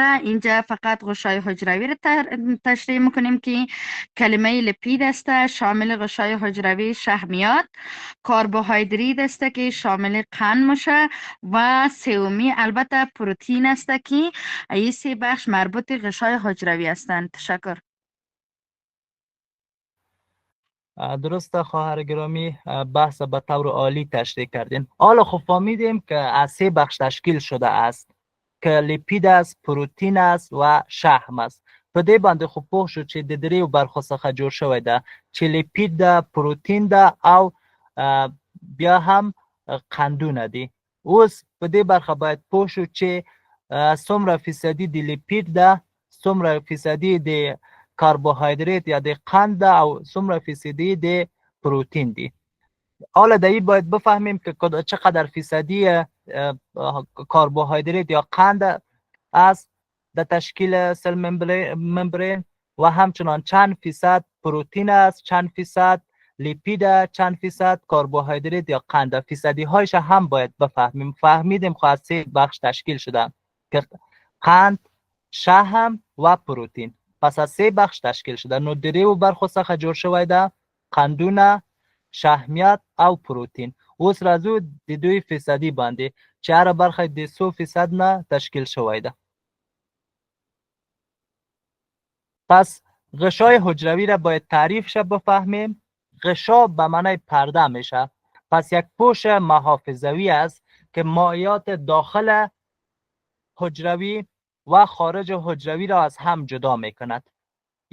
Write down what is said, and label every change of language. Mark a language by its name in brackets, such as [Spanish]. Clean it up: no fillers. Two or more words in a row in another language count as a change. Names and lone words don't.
[Persian] اینجا فقط غشای حجروی را تشریح میکنیم که کلمه لیپید است شامل غشای حجروی شحمیات، کربوهیدرات است که شامل قند میشه و سومی البته پروتین است که این سه بخش مربوط غشای حجروی هستند. تشکر. درسته خواهر گرامی، بحث به طور عالی تشریح کردین. حالا خب فهمیدیم که از سه بخش تشکیل شده است که لیپید است، پروتین است و شحم است. [Pashto] په دې باندې خو پوه شو چې د دریو برخو څخه جوړ شوی ده چې لیپید ده، پروتین ده او بیا هم قندونه دي. اوس په دې برخه باید پوه شو چې څومره فیصدي د لیپید ده، څومره فیصدي د کربوهیدرات یا د قند او څومره فیصدی د پروتین دی. [Persian] حالا در این باید بفهمیم که چقدر فیصدی کربوهیدرات یا قند است در تشکیل [English] cell membrane [Persian] و همچنان چند فیصد پروتین است، چند فیصد لیپید، چند فیصد کربوهیدرات یا قند. فیصدی هایش هم باید بفهمیم. فهمیدیم خواهد سه بخش تشکیل شده که قند، شحم و پروتین. پس از سه بخش تشکیل شده. [Pashto] نو دریو برخو څخه جوړ شوی ده: قندونه، شحمیات او پروتین. اوس راځو د دوی فیصدي باندې چې هر برخه د 100% نه تشکیل شوی ده. [Persian] پس غشای حجروی را باید تعریفش بفهمیم. غشا به معنی پرده میشه. پس یک پوش محافظوی است که مایعات داخل حجروی و خارج حجروی را از هم جدا می کند.